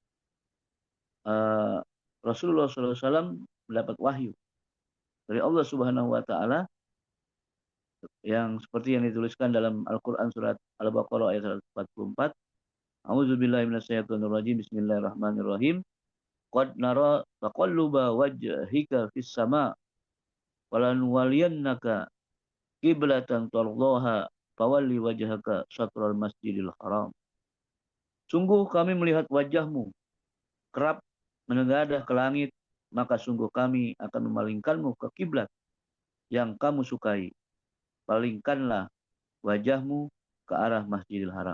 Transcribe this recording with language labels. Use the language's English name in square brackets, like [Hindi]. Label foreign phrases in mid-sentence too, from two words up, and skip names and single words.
[Indonesian] Rasulullah SAW mendapat wahyu dari Allah [Arabic] سبحانه وتعالى [Indonesian] yang seperti yang dituliskan dalam Al-Qur'an surat Al-Baqarah ayat 144. [Arabic] أعوذ بالله من الشيطان الرجيم. بسم الله الرحمن الرحيم. قد نرى تقلب وجهك في السماء فلنولينك قبلة ترضاها فول وجهك شطر المسجد الحرام. [Indonesian] Sungguh kami melihat wajahmu kerap menengadah ke langit, maka sungguh kami akan memalingkanmu ke kiblat yang kamu sukai. Palingkanlah wajahmu ke arah Masjidil Haram.